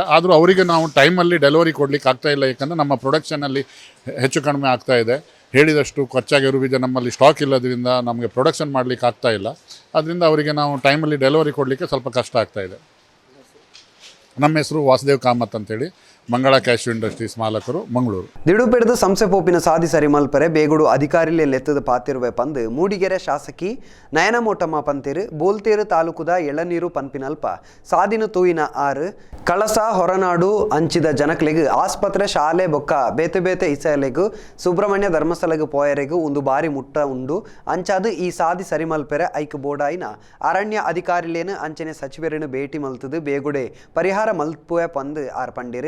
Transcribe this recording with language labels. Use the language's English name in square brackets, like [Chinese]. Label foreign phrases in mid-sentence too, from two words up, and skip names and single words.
[Kannada] ಆದರೂ ಅವರಿಗೆ ನಾವು ಟೈಮಲ್ಲಿ ಡೆಲಿವರಿ ಕೊಡಲಿಕ್ಕೆ ಆಗ್ತಾಯಿಲ್ಲ. ಯಾಕಂದರೆ ನಮ್ಮ ಪ್ರೊಡಕ್ಷನಲ್ಲಿ ಹೆಚ್ಚು ಕಡಿಮೆ ಆಗ್ತಾಯಿದೆ. ಹೇಳಿದಷ್ಟು ಕಚ್ಚಾ ಗೇರು ಬೀಜ ನಮ್ಮಲ್ಲಿ ಸ್ಟಾಕ್ ಇಲ್ಲದ್ರಿಂದ ನಮಗೆ ಪ್ರೊಡಕ್ಷನ್ ಮಾಡಲಿಕ್ಕೆ ಆಗ್ತಾಯಿಲ್ಲ. ಅದರಿಂದ ಅವರಿಗೆ ನಾವು ಟೈಮಲ್ಲಿ ಡೆಲಿವರಿ ಕೊಡಲಿಕ್ಕೆ ಸ್ವಲ್ಪ ಕಷ್ಟ ಆಗ್ತಾಯಿದೆ. ನಮ್ಮ ಹೆಸರು ವಾಸುದೇವ್ ಕಾಮತ್ ಅಂತೇಳಿ, ಮಂಗಳ ಕ್ಯಾಶ್ಯೂ ಇಂಡಸ್ಟ್ರೀಸ್ ಮಾಲಕರು, ಮಂಗಳೂರು. [Tulu] ದಿಡುಪೆಡ್ದು ಸಂಸ್ಥೆ ಪೋಪಿನ ಸಾಧಿ ಸರಿ ಮಲ್ಪರೆ ಬೇಗುಡು ಅಧಿಕಾರಿಲೆ ಲೆತ್ತದ ಪಾತಿರುವೆ ಪಂದು ಮೂಡಿಗೆರೆ ಶಾಸಕಿ ನಯನಮೋಟಮ್ಮ ಪಂತಿರು ಬೋಲ್ತೇರು ತಾಲೂಕುದ ಎಳನೀರು ಪನ್ಪಿನಲ್ಪ ಸಾದಿನ ತೂಯಿನ 6 ಕಳಸ ಹೊರನಾಡು ಅಂಚಿದ ಜನಕ್ಲೆಗ್ ಆಸ್ಪತ್ರೆ ಶಾಲೆ ಬೊಕ್ಕ ಬೇತೆ ಇಸಲೆಗು ಸುಬ್ರಹ್ಮಣ್ಯ ಧರ್ಮಸ್ಥಳಗ್ ಪೋಯರೆಗು ಒಂದು ಬಾರಿ ಮುಟ್ಟ ಉಂಡು ಅಂಚಾದು ಈ ಸಾದಿ ಸರಿ ಮಲ್ಪೆರೆ ಐಕ್ ಬೋಡಾಯಿನ ಅರಣ್ಯ ಅಧಿಕಾರಿಲೇನು ಅಂಚನೆ ಸಚಿವರನ್ನು ಭೇಟಿ ಮಲ್ತದು ಬೇಗುಡೆ ಪರಿಹಾರ ಮಲ್ಪುವೆ ಪಂದು ಆರ್ಪಂಡಿರು.